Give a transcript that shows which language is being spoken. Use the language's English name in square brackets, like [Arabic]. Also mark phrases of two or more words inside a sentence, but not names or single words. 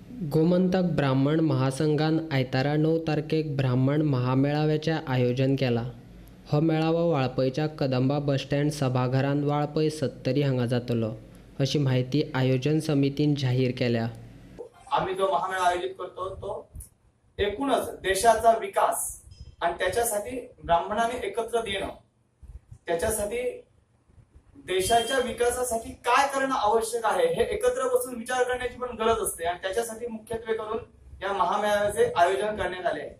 [Konkani] गोमंतक ब्राह्मण महासंघान आयतारा 9 तारखेक ब्राह्मण महामेळाव्याचे आयोजन केला। हो मेळावो वाळपयच्या कदंबा बस स्टँड सभाघरांत वाळपय 70 हांगा जातलो, अशी माहिती आयोजन समितीन जाहीर केल्या। [Marathi] आम्ही जो महामेळा आयोजित करतो तो एकूणच देशाचा विकास आणि त्याच्यासाठी ब्राह्मणाने एकत्र येणं, त्याच्यासाठी देशाच्या विकासासाठी काय करणं आवश्यक आहे हे एकत्र बसून विचार करण्याची पण गरज असते आणि त्याच्यासाठी मुख्यत्वे करून या महामेळाव्याचे आयोजन करण्यात आले आहे।